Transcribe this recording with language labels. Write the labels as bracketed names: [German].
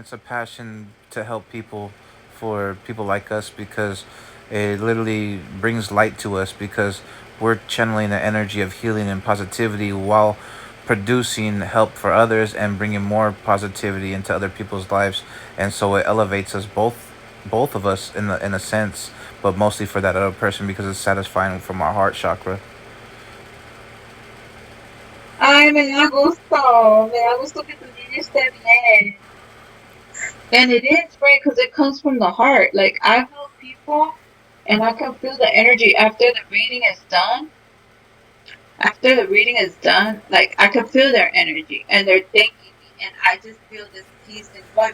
[English] It's a passion to help people, for people like us, because it literally brings light to us, because we're channeling the energy of healing and positivity while producing help for others and bringing more positivity into other people's lives. And so it elevates us both of us in a sense, but mostly for that other person, because it's satisfying from our heart chakra. [Spanish] Ay, me da gusto que tu niña esté bien. [English] And it is great because it comes from the heart. Like, I help people and I can feel the energy after the reading is done. After the reading is done, like I can feel their energy and they're thanking me, and I just feel this peace and joy.